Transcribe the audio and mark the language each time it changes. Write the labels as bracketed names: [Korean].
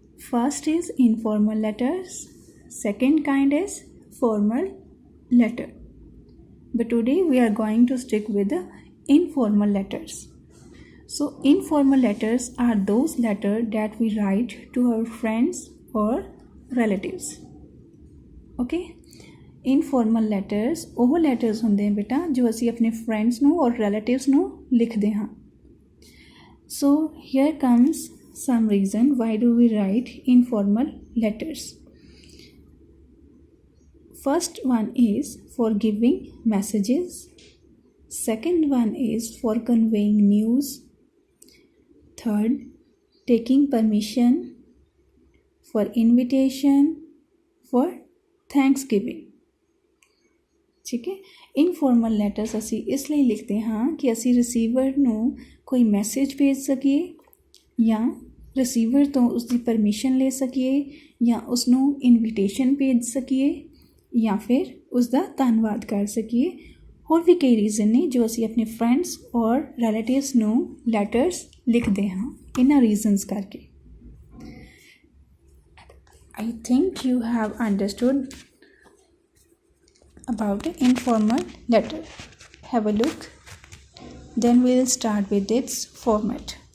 [English] First is informal letters. Second kind is formal letter. But today we are going to stick with the informal letters. So informal letters are those letters that we write to our friends or relatives. [Punjabi] Okay, informal letters ਉਹ letters ਹੁੰਦੇ ਹਨ ਬੇਟਾ ਜੋ ਅਸੀਂ ਆਪਣੇ friends ਨੂੰ ਔਰ relatives ਨੂੰ ਲਿਖਦੇ ਹਾਂ. [English] So here comes some reason why do we write informal letters. First one is for giving messages. Second one is for conveying news. Third, taking permission. For invitation. For Thanksgiving. [Punjabi] ठीक है. Informal letters ਅਸੀਂ ਇਸ ਲਈ ਲਿਖਦੇ ਹਾਂ ਕਿ ਅਸੀਂ receiver ਨੂੰ ਕੋਈ ਮੈਸੇਜ ਭੇਜ ਸਕੀਏ ਜਾਂ ਰਿਸੀਵਰ ਤੋਂ ਉਸ ਦੀ ਪਰਮਿਸ਼ਨ ਲੈ ਸਕੀਏ ਜਾਂ ਉਸ ਨੂੰ ਇਨਵੀਟੇਸ਼ਨ ਭੇਜ ਸਕੀਏ ਜਾਂ ਫਿਰ ਉਸ ਦਾ ਧੰਨਵਾਦ ਕਰ ਸਕੀਏ. ਹੋਰ ਵੀ ਕਈ ਰੀਜ਼ਨ ਨੇ ਜੋ ਅਸੀਂ ਆਪਣੇ ਫਰੈਂਡਸ ਔਰ ਰਿਲੇਟਿਵਸ ਨੂੰ ਲੈਟਰਸ ਲਿਖਦੇ ਹਾਂ ਇਹਨਾਂ ਰੀਜ਼ਨਸ ਕਰਕੇ. [English] I think you have understood about the informal letter. Have a look. Then we will start with its format.